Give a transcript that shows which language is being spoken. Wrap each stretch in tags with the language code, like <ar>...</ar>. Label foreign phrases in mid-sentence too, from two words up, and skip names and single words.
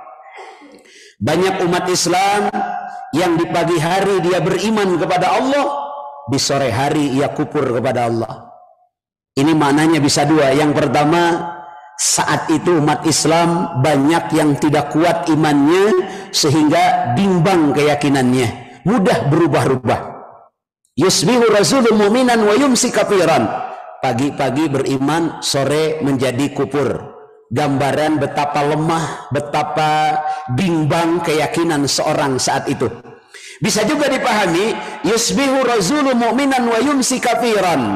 <id>Banyak umat Islam yang di pagi hari dia beriman kepada Allah, di sore hari ia kufur kepada Allah. Ini maknanya bisa dua. Yang pertama, saat itu umat Islam banyak yang tidak kuat imannya sehingga bimbang keyakinannya, mudah berubah-ubah.</id> <ar>يصبح رسول مؤمنا ويمسي كافرا.</ar> <id>Pagi-pagi beriman, sore menjadi kufur. Gambaran betapa lemah, betapa bimbang keyakinan seorang saat itu. Bisa juga dipahami,</id> <ar>يصبح رجل مؤمنا ويمسي كافرا.</ar>